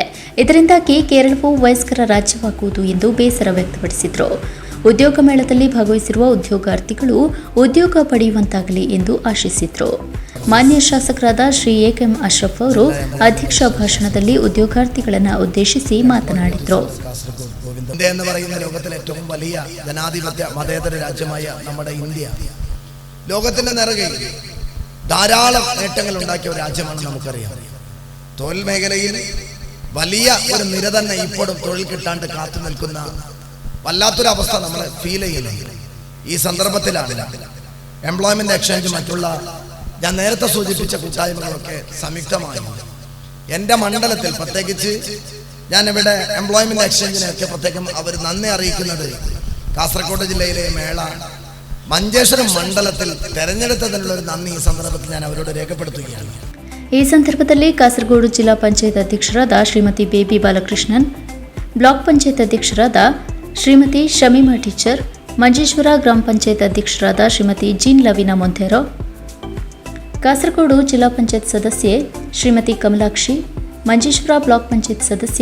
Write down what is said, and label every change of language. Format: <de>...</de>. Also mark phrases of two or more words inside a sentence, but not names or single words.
<kn>ಇದರಿಂದಾಗಿ ಕೇರಳವು ವಯಸ್ಕರ ರಾಜ್ಯವಾಗುವುದು ಎಂದು ಬೇಸರ ವ್ಯಕ್ತಪಡಿಸಿದರು. ಉದ್ಯೋಗ ಮೇಳದಲ್ಲಿ ಭಾಗವಹಿಸಿರುವ ಉದ್ಯೋಗಾರ್ಥಿಗಳು ಉದ್ಯೋಗ ಪಡೆಯುವಂತಾಗಲಿ ಎಂದು ಆಶಿಸಿದರು. ಮಾನ್ಯ ಶಾಸಕರಾದ ಶ್ರೀ ಎಂ ಅಶ್ರಫ್ ಅವರು ಅಧ್ಯಕ್ಷ ಭಾಷಣದಲ್ಲಿ ಉದ್ಯೋಗಾರ್ಥಿಗಳನ್ನು ಉದ್ದೇಶಿಸಿ ಮಾತನಾಡಿದರು.</kn> <ml>ഇന്ത്യ എന്ന് പറയുന്ന ലോകത്തിലെ ഏറ്റവും വലിയ ജനാധിപത്യ മതേതര രാജ്യമായ നമ്മുടെ ഇന്ത്യ ലോകത്തിന്റെ നിറകയിൽ ധാരാളം നേട്ടങ്ങൾ ഉണ്ടാക്കിയ ഒരു രാജ്യമാണ് നമുക്കറിയാം. തൊഴിൽ മേഖലയിൽ വലിയ ഒരു നിര തന്നെ ഇപ്പോഴും തൊഴിൽ കിട്ടാണ്ട് കാത്തു നിൽക്കുന്ന വല്ലാത്തൊരവസ്ഥ നമ്മൾ ഫീൽ ചെയ്യുന്നുണ്ട്. ഈ സന്ദർഭത്തിലാണ്</ml> <en>employment exchange</en> <ml>മറ്റുള്ള ഞാൻ നേരത്തെ സൂചിപ്പിച്ച കൂട്ടായ്മകളൊക്കെ സംയുക്തമായി എൻ്റെ മണ്ഡലത്തിൽ പ്രത്യേകിച്ച് ഞാനിവിടെ</ml> <en>employment exchangeineyokke</en> <ml>പ്രത്യേകം അവർ നന്ദി അറിയിക്കുന്നത് കാസർഗോഡ് ജില്ലയിലെ മേള മഞ്ചേശ്വരം മണ്ഡലത്തിൽ തെരഞ്ഞെടുത്തതിനുള്ള ഒരു നന്ദി ഈ സന്ദർഭത്തിൽ ഞാൻ അവരോട് രേഖപ്പെടുത്തുകയാണ്.</ml> <kn>ಈ ಸಂದರ್ಭದಲ್ಲಿ ಕಾಸರಗೋಡು ಜಿಲ್ಲಾ ಪಂಚಾಯತ್ ಅಧ್ಯಕ್ಷರಾದ ಶ್ರೀಮತಿ ಬೇಬಿ ಬಾಲಕೃಷ್ಣನ್, ಬ್ಲಾಕ್ ಪಂಚಾಯತ್ ಅಧ್ಯಕ್ಷರಾದ ಶ್ರೀಮತಿ ಶಮೀಮಾ ಟೀಚರ್, ಮಂಜೇಶ್ವರ ಗ್ರಾಮ ಪಂಚಾಯತ್ ಅಧ್ಯಕ್ಷರಾದ ಶ್ರೀಮತಿ ಜೀನ್ ಲವೀನಾ ಮೊಂಥೇರೋ, ಕಾಸರಗೋಡು ಜಿಲ್ಲಾ ಪಂಚಾಯತ್ ಸದಸ್ಯೆ ಶ್ರೀಮತಿ ಕಮಲಾಕ್ಷಿ, ಮಂಜೇಶ್ವರ ಬ್ಲಾಕ್ ಪಂಚಾಯತ್ ಸದಸ್ಯ</kn>